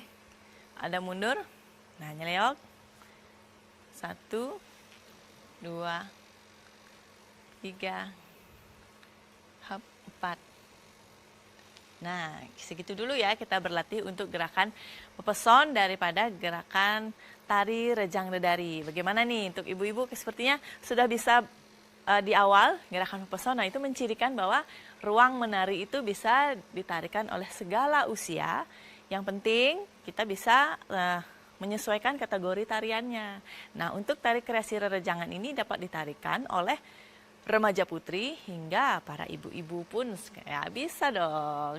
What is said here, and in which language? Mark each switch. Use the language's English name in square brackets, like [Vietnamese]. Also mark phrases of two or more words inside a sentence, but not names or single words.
[Indonesian] Ada mundur. Nah, nyeleok. 1, 2, 3, 4. Nah, segitu dulu ya kita berlatih untuk gerakan pepeson daripada gerakan tari rejang dedari. Bagaimana nih untuk ibu-ibu? Sepertinya sudah bisa di awal gerakan pepeson. Nah, itu mencirikan bahwa ruang menari itu bisa ditarikan oleh segala usia. Yang penting kita bisa menyesuaikan kategori tariannya. Nah, untuk tari kreasi rerejangan ini dapat ditarikan oleh remaja putri hingga para ibu-ibu pun ya bisa dong.